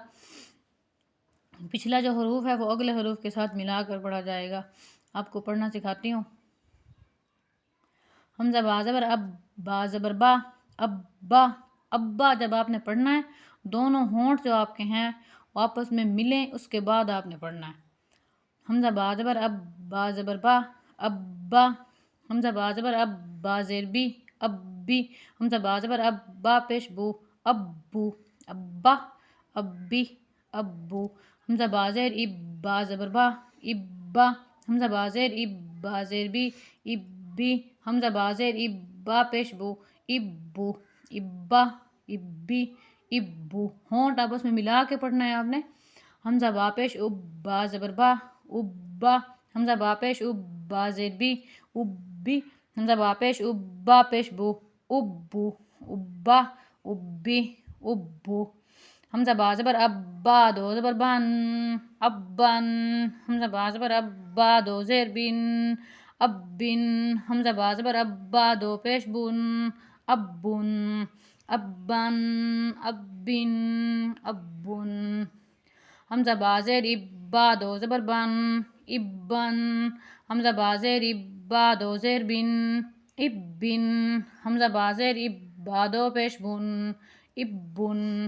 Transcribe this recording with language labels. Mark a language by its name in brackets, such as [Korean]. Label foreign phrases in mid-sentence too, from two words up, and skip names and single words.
[Urdu] پچھلا جو حروف ہے وہ اگلے حروف کے ساتھ ملا کر پڑھا جائے گا۔ آپ کو پڑھنا سکھاتی ہوں۔ حمزہ با زبر اب، با زبر با، ابا، ابا جب آپ نے پڑھنا ہے دونوں ہونٹ جو آپ کے ہیں وہ آپس میں ملیں، اس کے بعد آپ نے پڑھنا ہے۔ حمزہ با زبر اب، با زبر با، ابا، حمزہ با زبر اب، با زیر بی، ابی، حمزہ با زبر اب، با پیش بو، ابو، ابا، ابی، ابو، حمزہ با زیر اب، با زبر با، ابا، حمزہ با زیر اب، با زیر بی، ابی، حمزہ با زیر اب، با پیش بو، ابو، ابا، ابی، ابو۔ ہونٹ آپس میں ملا کے پڑھنا ہے آپ نے۔ حمزہ با پیش اب، با زبر با، ابا، حمزہ با پیش اب، با زیر بی، ابی، حمزہ با پیش اب، با پیش بو، ابو، ابا، ابی، ابو، حمزہ با زبر اب، با دو زبر بن، ابن، حمزہ با زبر اب، با دو زیر بن، ابن، حمزہ با زبر اب، با دو پیش بن، ابن، ابن، ابن، ابن، حمزہ با زیر اب، با دو زبر بن، ابن، حمزہ با زیر اب، با دو زیر بن، ابن، حمزہ با زیر اب، با دو پیش بن، ابن،